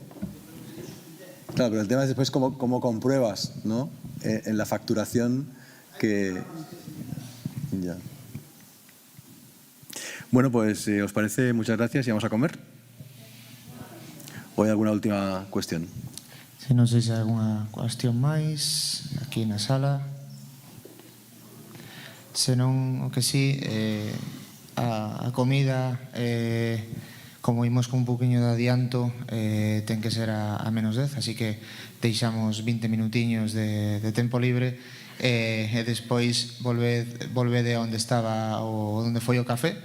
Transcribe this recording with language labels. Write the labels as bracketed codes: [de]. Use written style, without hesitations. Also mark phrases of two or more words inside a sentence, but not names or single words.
[es] Claro, pero el tema es después cómo compruebas, ¿no? En la facturación que... Ya. Bueno, pues os parece, muchas gracias y vamos a comer. ¿O hay alguna última cuestión? [gl] Se non sei se hai algunha cuestión máis aquí na sala. Se non, o que sí, a comida, como imos con un poquinho de adianto, ten que ser a menos 10, así que deixamos 20 minutiños de tempo libre e despois volvede a onde estaba ou onde foi o café.